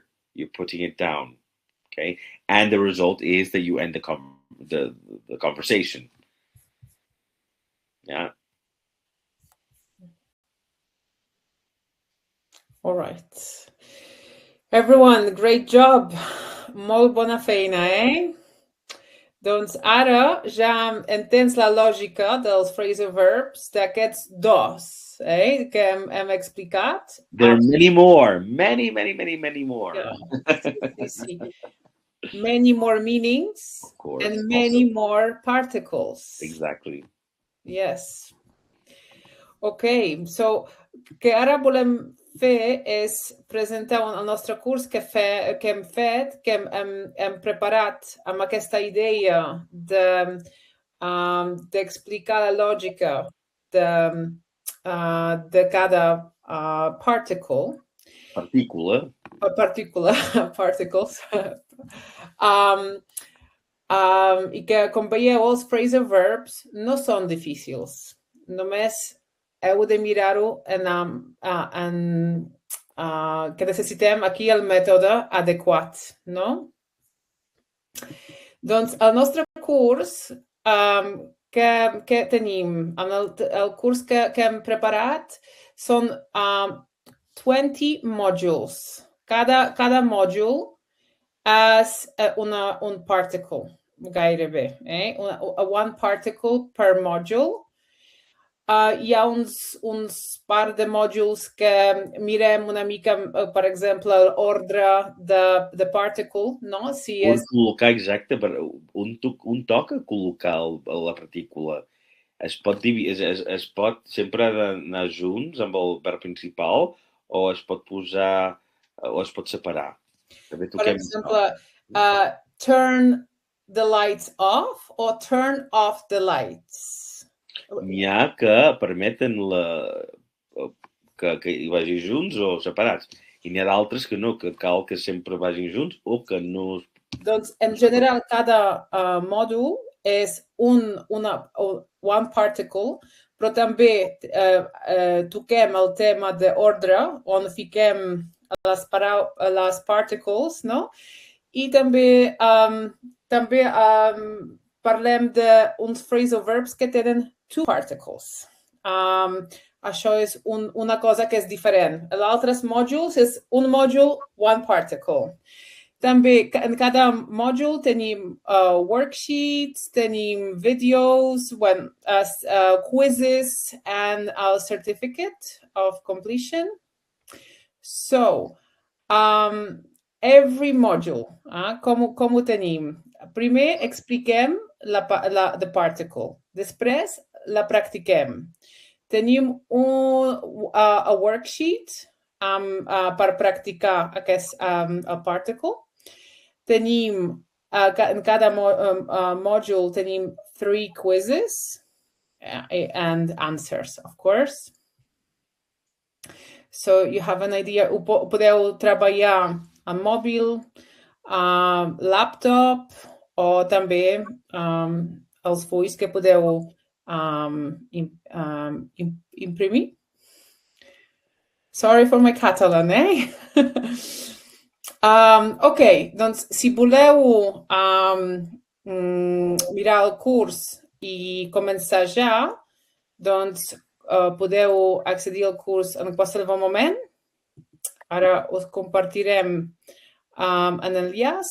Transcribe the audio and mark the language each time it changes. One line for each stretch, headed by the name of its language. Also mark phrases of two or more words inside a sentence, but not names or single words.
English: You're putting it down. Okay? And the result is that you end the conversation. Yeah. All right. Everyone, great job.
Catalan: Molt bona feina, eh? Doncs ara ja entens la lògica dels
English: phrasal verbs
Catalan: d'aquests dos, que hem explicat.
English: There are many more. Many more. Yeah. Sí. many more meanings Of course. and many more particles. Exactly. Yes.
Catalan: Ok, so que ara volem fer és presentar el nostre curs que hem fet, que hem preparat amb aquesta idea d'explicar la lògica de cada particle. Particles. I que, com veieu, els
English: phrasal verbs
Catalan: no són difícils. Només heu de mirar-ho que necessitem aquí el mètode adequat, no? Doncs el nostre curs que tenim, el curs que hem preparat són 20 modules. Cada mòdul és un particle, gairebé.
English: One particle per module.
Catalan: Hi ha uns par de mòduls que mirem una mica, per exemple, l'ordre de particle, no? Si On col·locar, exacte, un toca col·locar la partícula. Es pot sempre anar junts amb el verb principal o es pot posar o es pot separar. També per exemple,
English: turn the lights off
Catalan: o
English: turn off the lights.
Catalan: N'hi ha que permeten que hi vagi junts o separats. I n'hi ha d'altres que no, que cal que sempre vagin junts o que no... Doncs, en general, cada mòdul és
English: one particle,
Catalan: però també toquem el tema d'ordre, on fiquem les particles, no? I també parlem d'uns
English: phrasal verbs
Catalan: que tenen
English: two particles.
Catalan: Això és una cosa que és diferent. L'altres mòduls és un mòdul,
English: one particle.
Catalan: També en cada mòdul tenim worksheets, tenim videos,
English: quizzes and a certificate of completion. So, every module,
Catalan: com ho tenim? Primer expliquem
English: the particle.
Catalan: Després la practiquem. Tenim
English: a worksheet
Catalan: per practicar aquest particle. Tenim, en cada mòdul tenim 3
English: quizzes and answers, of course. So you have an idea.
Catalan: Podeu treballar amb mòbil, laptop o també els fulls que podeu imprimir.
English: Sorry for my Catalan,
Catalan: Ok, doncs si voleu mirar el curs i començar ja, doncs podeu accedir al curs en qualsevol moment. Ara us compartirem l'enllaç.